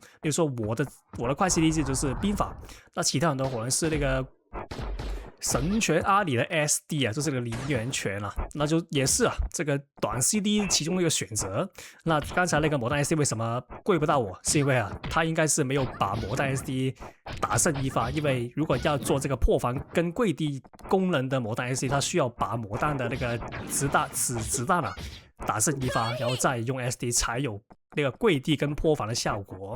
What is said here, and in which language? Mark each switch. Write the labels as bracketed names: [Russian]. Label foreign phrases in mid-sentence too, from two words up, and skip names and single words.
[Chinese] 比如說我的快系列技就是兵法，那其他人的可能是那個神拳阿里的 SD 啊，就是那個靈元拳啊，那就也是啊，這個短 CD 其中的一個選擇。那剛才那個魔彈 SD 為什麼跪不到我？是因為啊，他應該是沒有把魔彈 SD 打勝一發，因為如果要做這個破防跟跪地功能的魔彈 SD， 他需要把魔彈的那個子彈啊打勝一發，然後再用 SD 才有那個跪地跟破防的效果。